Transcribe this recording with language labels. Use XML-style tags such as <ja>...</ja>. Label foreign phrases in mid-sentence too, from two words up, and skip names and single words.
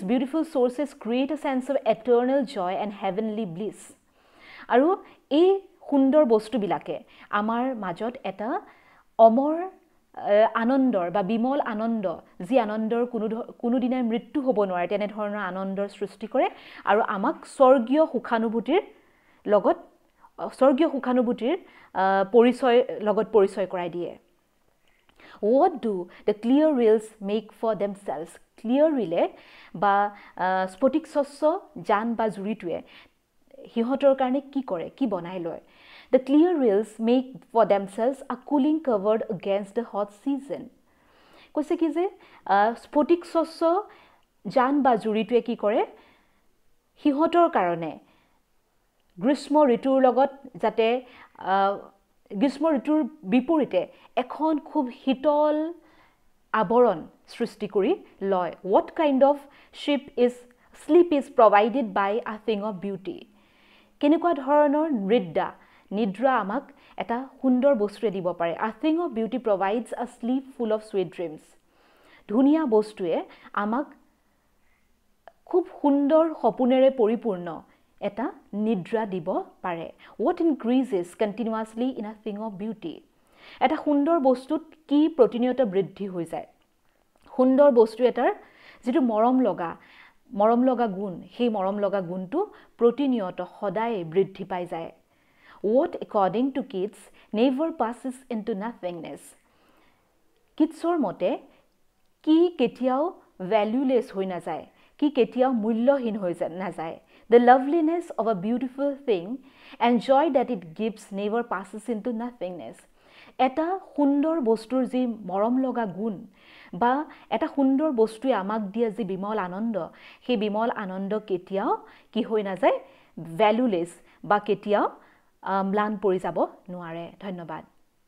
<en>beautiful sources create a sense of eternal joy and heavenly bliss</en> <as>আৰু এই সুন্দৰ বস্তুবিলাকে আমাৰ মাজত এটা অমৰ আনন্দৰ বা বিমল আনন্দ যি আনন্দৰ কোনোদিনাই মৃত্যু হ'ব নোৱাৰে তেনেধৰণৰ আনন্দৰ সৃষ্টি কৰে আৰু আমাক স্বৰ্গীয় সুখানুভূতিৰ পৰিচয় কৰাই দিয়ে</as> <en>What do the clear rills make for themselves? Clear rile</en> <as>বা স্ফটিক স্বচ্ছ জান বা জুৰিটোৱে সিহঁতৰ কাৰণে কি কৰে, কি বনাই লয়।</as> <en>The clear rills make for themselves a cooling covered against the hot season.</en> <as>কৈছে কি যে স্ফটিক স্বচ্ছ জান বা জুৰিটোৱে কি কৰে, সিহঁতৰ কাৰণে গ্ৰীষ্ম ঋতুৰ লগত যাতে গ্ৰীষ্ম ঋতুৰ বিপৰীতে এখন খুব শীতল আৱৰণ সৃষ্টি কৰি লয়।</as> <en>What kind of sleep is provided by a thing of beauty?</en> <as>কেনেকুৱা ধৰণৰ নিদ্ৰা আমাক এটা সুন্দৰ বস্তুৱে দিব পাৰে।</as> <en>A thing of beauty provides a sleep full of sweet dreams.</en> <as>ধুনীয়া বস্তুৱে আমাক খুব সুন্দৰ সপোনেৰে পৰিপূৰ্ণ এটা নিদ্ৰা দিব পাৰে।</as> <en>What increases continuously in a thing of beauty?</en> <as>এটা সুন্দৰ বস্তুত কি প্ৰতিনিয়ত বৃদ্ধি হৈ যায়। সুন্দৰ বস্তু এটাৰ যিটো মৰম লগা গুণ, সেই মৰম লগা গুণটো প্ৰতিনিয়ত সদায় বৃদ্ধি পাই যায়।</as> <en>What according to Keats never passes into nothingness?</en> <as>কিটছৰ মতে কি কেতিয়াও ভ্যালুলেছ হৈ নাযায়, কি কেতিয়াও মূল্যহীন হৈ নাযায়।</as> <en>The loveliness of a beautiful thing and joy that it gives never passes into nothingness.</en> <as>এটা সুন্দৰ বস্তুৰ যি মৰম লগা গুণ বা এটা সুন্দৰ বস্তুৱে আমাক দিয়া যি বিমল আনন্দ, সেই বিমল আনন্দ কেতিয়াও কি হৈ নাযায়, ভ্যালুলেছ বা কেতিয়াও ম্লান পৰি যাব নোৱাৰে। ধন্যবাদ।</as>